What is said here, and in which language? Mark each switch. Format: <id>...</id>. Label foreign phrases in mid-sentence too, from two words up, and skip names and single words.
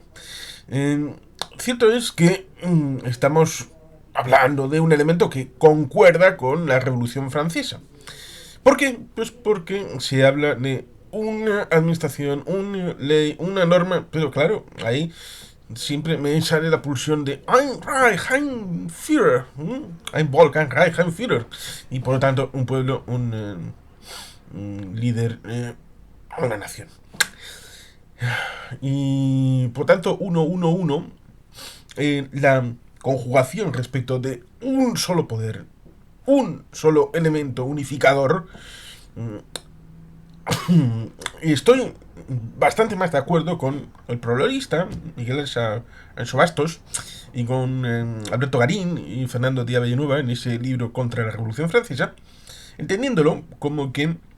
<es>Eh, Cierto es que estamos hablando de un elemento que concuerda con la Revolución Francesa. ¿Por qué? Pues porque se habla de una administración, una ley, una norma, pero claro, ahí siempre me sale la pulsión de</es> <de>Ein Reich, ein Führer, ein Volk, ein Reich, ein Führer,</de> <es>y por lo tanto un pueblo, un líder, una nación. Y por tanto, 1-1-1, la conjugación respecto de un solo poder, un solo elemento unificador, estoy bastante más de acuerdo con el prologista Miguel Anso Bastos y con Alberto Garín y Fernando Díaz Villanueva en ese libro Contra la Revolución Francesa, entendiéndolo como que</es>